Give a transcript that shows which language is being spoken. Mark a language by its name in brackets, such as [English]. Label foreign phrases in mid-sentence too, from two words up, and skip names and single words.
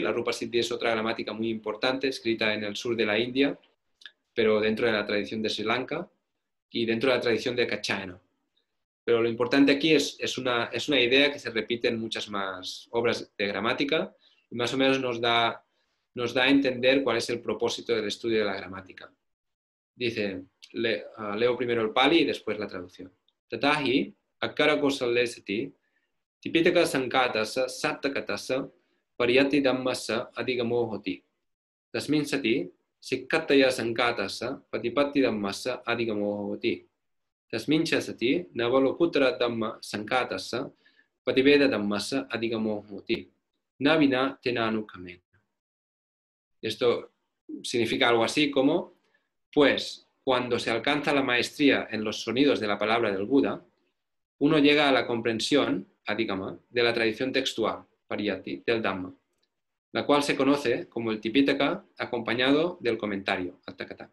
[Spanish] La Rupa Siddhi es otra gramática muy importante, escrita en el sur de la India, pero dentro de la tradición de Sri Lanka y dentro de la tradición de Kachayana. Pero lo importante aquí es una idea que se repite en muchas más obras de gramática y más o menos nos da a entender cuál es el propósito del estudio de la gramática. Dice, leo primero el Pali y después la traducción. [Pali] Tatahi akkara kosalesati tipitaka sankatasa sattakatasa pariyati dhammasa adhigamo hoti. Tasmin sati sikkataya sankatasa patipatti dhammasa adhigamo hoti. Tasmincha sati navalokutra dhamma sankatasa pativeda dhammasa adhigamo hoti. Navina tenanu kamena. [Spanish] Esto significa algo así como, pues, cuando se alcanza la maestría en los sonidos de la palabra del Buda, uno llega a la comprensión, adhigama, de la tradición textual, pariyati, del Dhamma, la cual se conoce como el Tipitaka acompañado del comentario, Atthakatha.